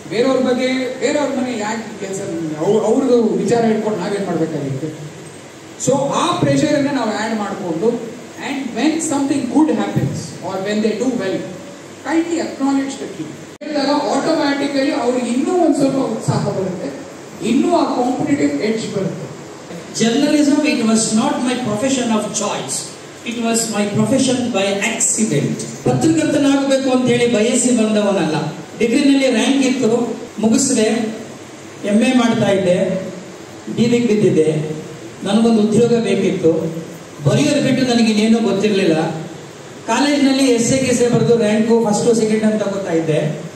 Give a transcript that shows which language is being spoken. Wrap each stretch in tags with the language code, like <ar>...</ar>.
<kn>ಬೇರೆಯವ್ರ ಬಗ್ಗೆ, ಬೇರೆಯವ್ರ ಮನೆ ಯಾಕೆ ಕೆಲಸ, ಅವ್ರದ್ದು ವಿಚಾರ ಇಟ್ಕೊಂಡು ನಾವೇನ್ ಮಾಡ್ಬೇಕಾಗಿತ್ತು.</kn> <en>so ಆ pressure</en> <kn>ಅನ್ನ ನಾವು</kn> <en>add</en> <kn>ಮಾಡಿಕೊಂಡು,</kn> <en>And when something good happens or when they do well, kindly acknowledge the kid.</en> <kn>ಹೇಳಿದಾಗ ಆಟೋಮ್ಯಾಟಿಕಲಿ ಅವ್ರಿಗೆ ಇನ್ನೂ ಒಂದ್ ಸ್ವಲ್ಪ ಉತ್ಸಾಹ ಬರುತ್ತೆ, ಇನ್ನೂ ಆ ಕಾಂಪಿಟೇಟಿವ್ ಎಡ್ಜ್ ಬರುತ್ತೆ.</kn> <en>Journalism, it was not my profession of choice. It was my profession by accident.</en> <kn>ಪತ್ರಕರ್ತನಾಗಬೇಕು ಅಂತ ಹೇಳಿ ಬಯಸಿ ಬಂದವನಲ್ಲ. ಡಿಗ್ರಿನಲ್ಲಿ ರ್ಯಾಂಕ್ ಇತ್ತು, ಮುಗಿಸಿದೆ, MA ಮಾಡ್ತಾ ಇದ್ದೆ, ಬೀದಿಗೆ ಬಿದ್ದಿದ್ದೆ. ನನಗೊಂದು ಉದ್ಯೋಗ ಬೇಕಿತ್ತು. ಬರೆಯೋದು ಬಿಟ್ಟು ನನಗಿನ್ನೇನೂ ಗೊತ್ತಿರಲಿಲ್ಲ. ಕಾಲೇಜಿನಲ್ಲಿ ಎಸ್ಸೆ ಬರೆದು ರ್ಯಾಂಕು ಫಸ್ಟು ಸೆಕೆಂಡ್ ಅಂತ ತಗೋತಾ ಇದ್ದೆ.</kn>